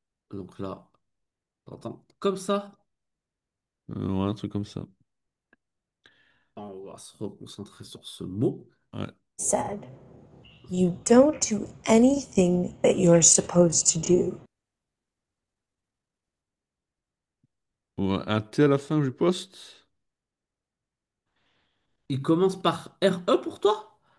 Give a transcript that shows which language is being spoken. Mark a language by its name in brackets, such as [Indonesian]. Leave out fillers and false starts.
[French] Donc là, t'entends comme ça. Ouais, un truc comme ça. On va se reconcentrer sur ce mot. Ouais. [English] Said, "You don't do anything that you're supposed to do." [French] Ouais, un T à la fin, repost. Il commence par RE pour toi?